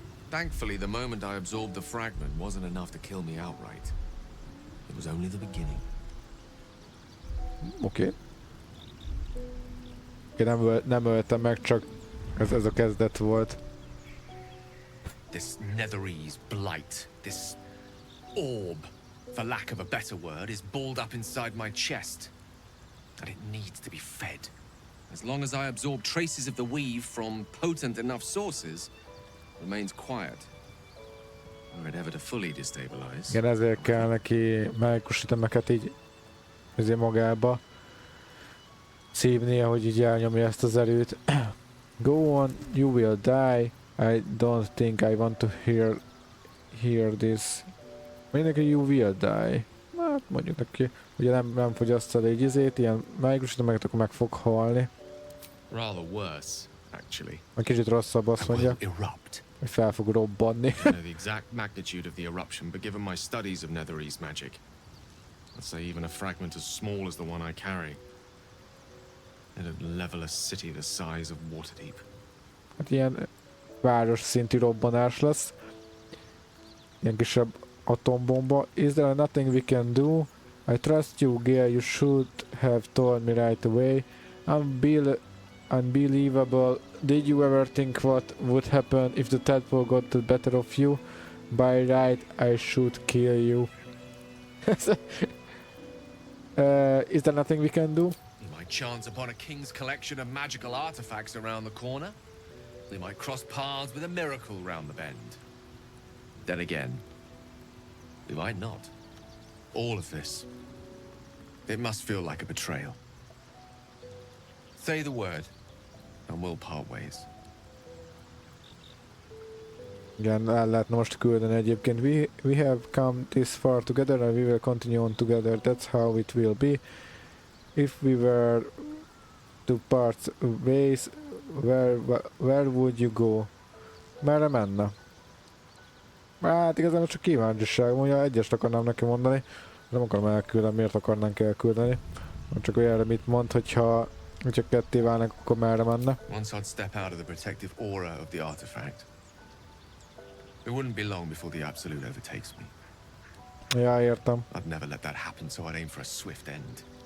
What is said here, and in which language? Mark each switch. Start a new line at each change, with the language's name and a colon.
English: Thankfully, the moment I absorbed the fragment wasn't enough to kill me outright. It was only the beginning.
Hungarian: Oké. Nem öltem meg, csak ez a kezdet volt.
English: This netherese blight, this orb, for lack of a better word, is balled up inside my chest. And it needs to be fed. As long as I absorb traces of the weave from potent enough sources, it remains quiet. Were it ever to fully destabilize.
Hungarian: Igen, ezért kell neki mágikus ütemeket így azért magába szívnia, hogy így elnyomja ezt az erőt.
English: Go on, you will die. I don't think I want to hear this.
Hungarian: Mindenki
English: you will die.
Hungarian: Hát mondjuk neki, ugye nem fogyaszt elég izét, ilyen mágikus ütemeket, akkor meg fog halni.
English: Rather worse, actually.
Hungarian: A kicsit rosszabb azt mondja, hogy fel fog robbanni.
English: I know the exact magnitude of the eruption, but given my studies of netherese magic, I'd say even a fragment as small as the one I carry, it'd level a city the size of Waterdeep.
Hungarian: Hát ilyen város szintű robbanás lesz. Ilyen kisebb atombomba.
English: Is there nothing we can do? I trust you, Gale. You should have told me right away. Unbelievable. Did you ever think what would happen if the tadpole got the better of you? By right, I should kill you. Is there nothing we can do? We might chance upon a king's collection of magical artifacts around the corner. We might cross paths with a miracle round the bend. Then again, we might not. All of this, it must feel like a betrayal. Say the word, and we'll part ways.
Hungarian: Igen, el lehetne most küldeni egyébként.
English: We have come this far together and we will continue on together. That's how it will be. If we were to part ways, where would you go?
Hungarian: Merre menne? Hát igazából csak kíváncsiság, mondja, egyest akarnám neki mondani. Nem akarom elküldeni, miért akarnánk elküldeni? Csak olyanra mit mond, hogyha ketté válnak, akkor merre menne.
English: Once I'd step out of the protective aura of the artifact, it wouldn't be long before the absolute overtakes me.
Hungarian: Ja, értem.
English: I'd never let that happen, so I'd aim for a swift end.